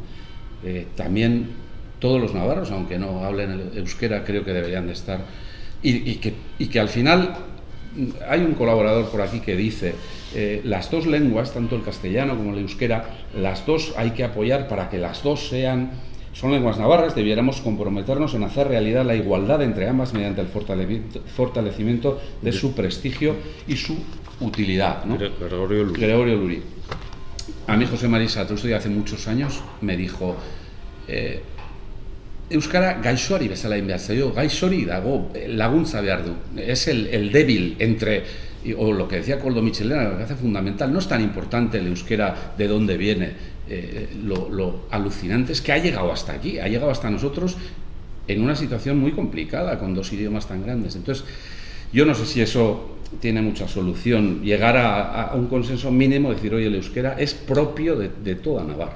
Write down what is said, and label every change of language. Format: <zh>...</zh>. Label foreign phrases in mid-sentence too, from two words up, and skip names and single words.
<es>También todos los navarros, aunque no hablen el euskera, creo que deberían de estar, y que al final hay un colaborador por aquí que dice las dos lenguas, tanto el castellano como el euskera, las dos hay que apoyar para que las dos son lenguas navarras. Debiéramos comprometernos en hacer realidad la igualdad entre ambas mediante el fortalecimiento de su prestigio y su utilidad, ¿no? Gregorio Luri. A mí José María Satrusto hace muchos años me dijo</es> <eu>euskara gaixoari bezala egin behar zaio, gaixori dago laguntza behar du.</eu> <es>Es el débil entre, o lo que decía Koldo Mitxelena, lo que hace fundamental, no es tan importante el euskera de dónde viene, lo alucinante es que ha llegado hasta aquí, ha llegado hasta nosotros en una situación muy complicada con dos idiomas tan grandes. Entonces, yo no sé si eso tiene mucha solución, llegar a un consenso mínimo, decir, oye, el euskera es propio de toda Navarra.</es>